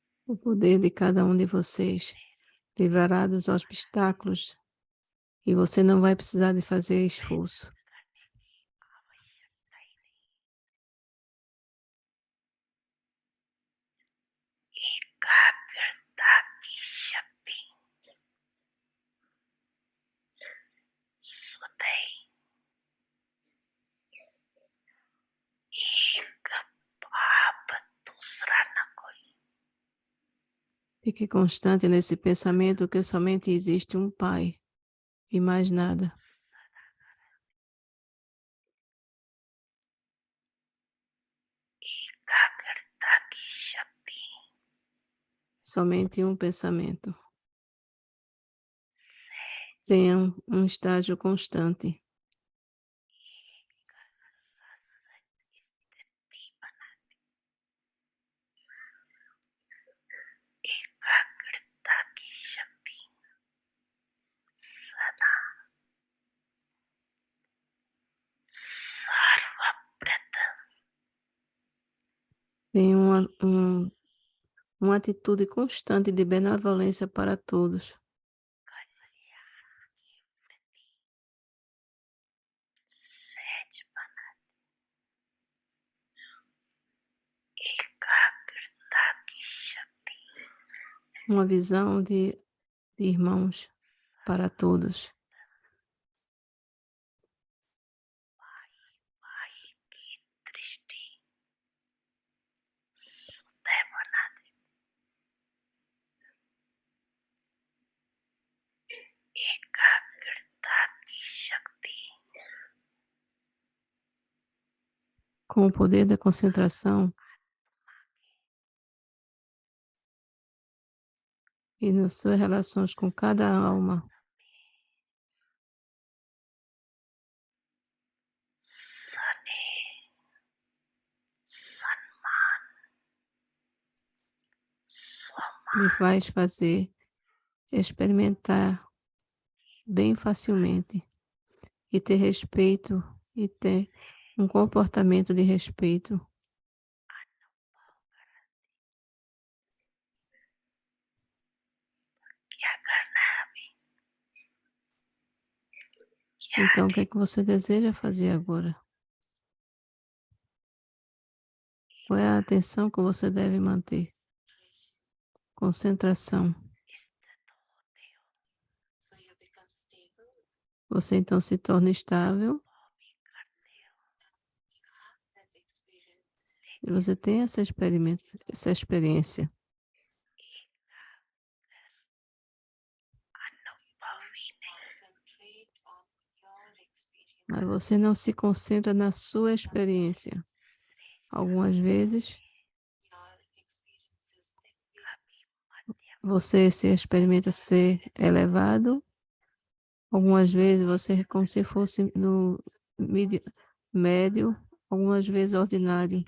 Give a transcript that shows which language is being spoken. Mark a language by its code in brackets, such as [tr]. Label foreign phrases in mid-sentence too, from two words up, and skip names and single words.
[pt] O poder de cada um de vocês livrará dos obstáculos e você não vai precisar de fazer esforço. [hi] एकाग्रता की शक्ति सदैव एक आप दूसरा न कोई. [pt] Fique constante nesse pensamento que somente existe um Pai e mais nada. [hi] एकाग्रता की शक्ति [pt] Somente um pensamento. [hi] सहज [pt] Tenha um estágio constante. [hi] स्थिति बनाती. एकाग्रता की शक्ति सदा सर्वप्रथम [pt] Tenha uma atitude constante de benevolência para todos. [hi] कल्याण की वृद्धि सहज बनाती. एकाग्रता की शक्ति [pt] Uma visão de irmãos para todos. [hi] भाई की दृष्टि सदैव बना देती. एकाग्रता की शक्ति [pt] Com o poder da concentração e nas suas relações com cada alma, [hi] स्नेह सम्मान स्वमान [pt] lhe faz fazer experimentar bem facilmente e ter respeito e ter um comportamento de respeito. [hi] क्या करना है अभी. क्या [pt] Então, o que é que você deseja fazer agora? Qual é a atenção que você deve manter? Concentração. [hi] स्थित होते हो [pt] Você então se torna estável [hi] वो भी करते हो. [pt] e você tem essa experiência. [hi] अनुभवी नहीं. [pt] Mas você não se concentra na sua experiência. Algumas vezes você se experimenta ser elevado. Algumas vezes você é como se fosse no médio, algumas vezes ordinário.